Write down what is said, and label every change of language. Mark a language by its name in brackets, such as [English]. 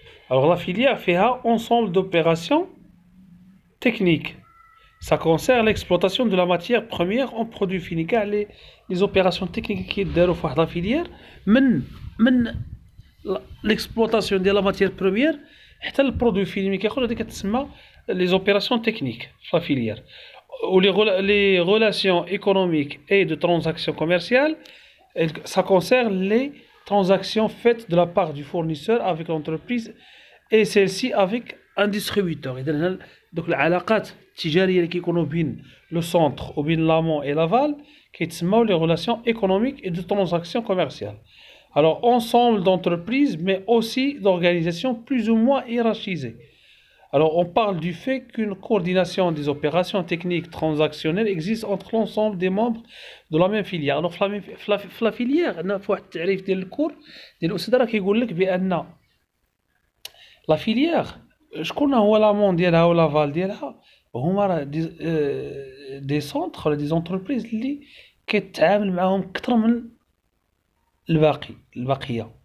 [French] Alors la filière فيها ensemble d'opérations techniques. Ça concerne l'exploitation de la matière première en produit fini. [Arabic] كاع les opérations techniques كيداروا في واحد لا فيليير من l'exploitation ديال la matière première حتى البرودوي فيني ملي كيخرج، هذه كتسمى les opérations techniques في la filière. [French] Ou les relations économiques et de transactions commerciales, ça concerne les transactions faites de la part du fournisseur avec l'entreprise et celle-ci avec un distributeur. [Arabic] إذا هنا دوك العلاقات التجارية اللي كيكونوا بين لو سونتر وبين لامون اي لافال كيتسموا [French] les relations économiques et de transactions commerciales. Alors ensemble d'entreprises mais aussi d'organisations plus ou moins hiérarchisées. Alors on parle du fait qu'une coordination des opérations techniques transactionnelles existe entre l'ensemble des membres de la même filière. [Arabic] Alors في la filière عندنا في واحد التعريف ديال الكور ديال الاستاذ راه كيقول لك بان لا فيليير شكون هو لامون ديالها ولا فال ديالها، هما راه دي سونتر ولا دي زونتربريز اللي كتعامل معاهم اكثر من الباقيه.